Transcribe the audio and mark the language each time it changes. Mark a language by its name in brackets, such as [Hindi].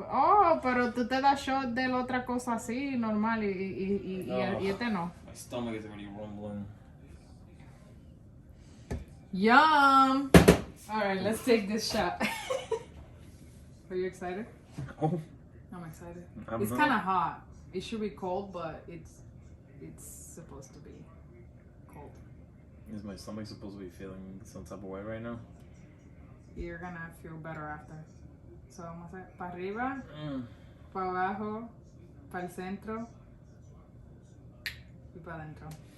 [Spanish] Oh, pero tú te das shot de la otra cosa así, normal, y este no. [English] My stomach is already rumbling. Yum! Alright, let's take this shot. Are you excited? Oh. I'm excited. I'm It's not. kind of hot. It should be cold, but it's supposed to be cold. Is my stomach supposed to be feeling some type of way right now? You're gonna feel better after. [Spanish] So vamos a hacer para arriba, para abajo, para el centro y para adentro.